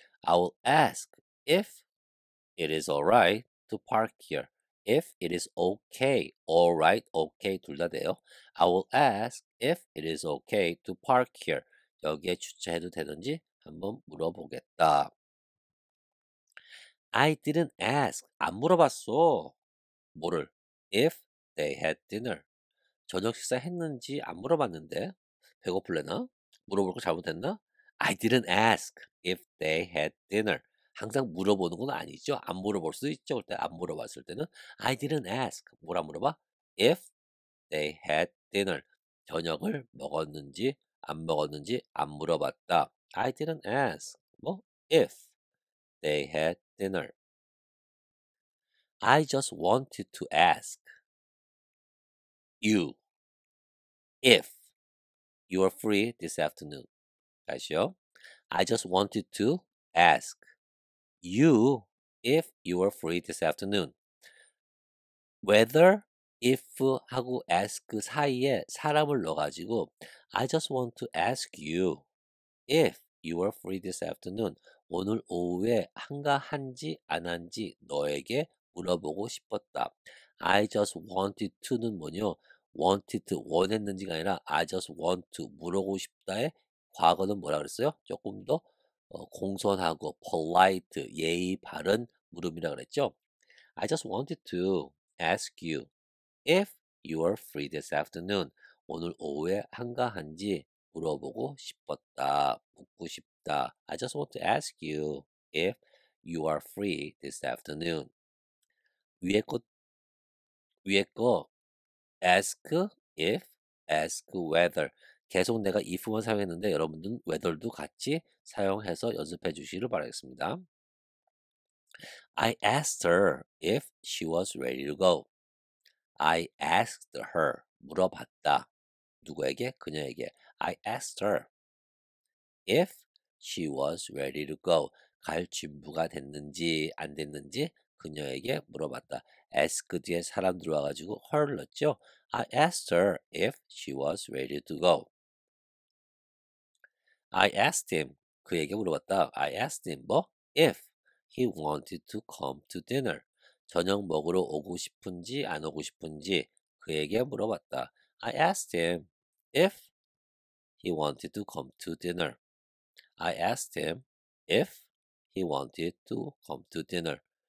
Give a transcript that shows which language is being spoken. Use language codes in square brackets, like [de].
[en] I will ask if it is alright to park here. If it is okay, alright, okay [ko] 둘 다 돼요. [en] I will ask if it is okay to park here. [ko] 여기에 주차해도 되는지 한번 물어보겠다. [en] I didn't ask. [ko] 안 물어봤어. 뭐를? [en] If they had dinner. [ko] 저녁 식사 했는지 안 물어봤는데 배고플래나? 물어볼 거 잘못했나? [en] I didn't ask if they had dinner. [ko] 항상 물어보는 건 아니죠. 안 물어볼 수도 있죠. 그때 안 물어봤을 때는 [en] I didn't ask. [ko] 뭘 안 물어봐? [en] If they had dinner. [ko] 저녁을 먹었는지 안 먹었는지 안 물어봤다. [en] I didn't ask. [ko] 뭐? [en] If they had dinner. I just wanted to ask you if you are free this afternoon. [ko] 다시요. [en] I just wanted to ask you if you are free this afternoon. whether, if 하고 ask [ko] 사이에 사람을 넣어가지고 [en] I just want to ask you if you are free this afternoon. [ko] 오늘 오후에 한가한지 안 한지 너에게 물어보고 싶었다. [en] I just wanted to는 [ko] 뭐냐? wanted, 원했는지가 아니라 [en] I just want to [ko] 물어보고 싶다의 과거는 뭐라 그랬어요? 조금 더 공손하고 polite, 예의 바른 물음이라 그랬죠? [en] I just wanted to ask you if you are free this afternoon. [ko] 오늘 오후에 한가한지 물어보고 싶었다. 묻고 싶다. [en] I just want to ask you if you are free this afternoon. [ko] 위에 거, 위에 거 ask if, ask whether. 계속 내가 if만 사용했는데 여러분들은 whether도 같이 사용해서 연습해 주시길 바라겠습니다. [en] I asked her if she was ready to go. I asked her. [ko] 물어봤다. 누구에게? 그녀에게. [en] I asked her if she was ready to go. [ko] 갈 준비가 됐는지 안 됐는지 그녀에게 물어봤다. ask 뒤에 사람 들어와가지고 her를 넣었죠. [en] I asked her if she was ready to go. I asked him. [ko] 그에게 물어봤다. [en] I asked him [ko] 뭐? [en] if he wanted to come to dinner. [ko] 저녁 먹으러 오고 싶은지 안 오고 싶은지 그에게 물어봤다. [en] I asked him if he wanted to come to dinner. I asked him if he wanted to come to dinner.